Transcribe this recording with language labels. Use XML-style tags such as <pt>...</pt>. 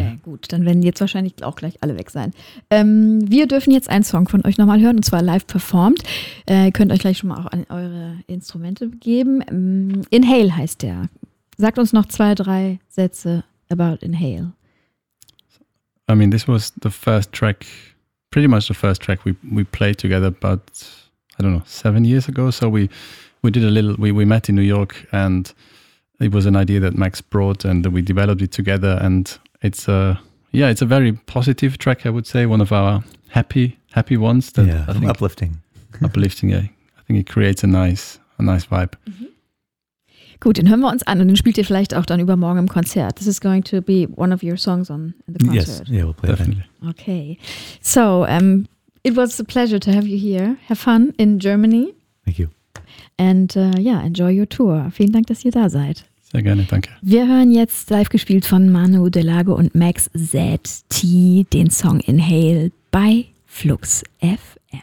<de>Okay, gut, dann werden jetzt wahrscheinlich auch gleich alle weg sein. Wir dürfen jetzt einen Song von euch nochmal hören, und zwar live performt. Könnt euch gleich schon mal auch an eure Instrumente geben. Inhale heißt der. Sagt uns noch 2, 3 Sätze</de> <en>about</en> <de>Inhale.</de> <en>I mean, this was the first track, pretty much the first track we played together, but I don't know, 7 years ago. So we met in New York and it was an idea that Max brought and we developed it together. And it's a very positive track, I would say. One of our happy ones. That yeah, I think uplifting. Uplifting, yeah. I think it creates a nice vibe. Mm-hmm.</en> <de>Gut, den hören wir uns an und den spielt ihr vielleicht auch dann übermorgen im Konzert.</de> <en>This is going to be one of your songs on the concert. Yes, yeah, we'll play definitely. It. Okay. So, it was a pleasure to have you here. Have fun in Germany. Thank you. And enjoy your tour.</en> <de>Vielen Dank, dass ihr da seid. Sehr gerne, danke. Wir hören jetzt live gespielt von Manu de Lago und Max ZT den Song Inhale bei Flux FM.</de>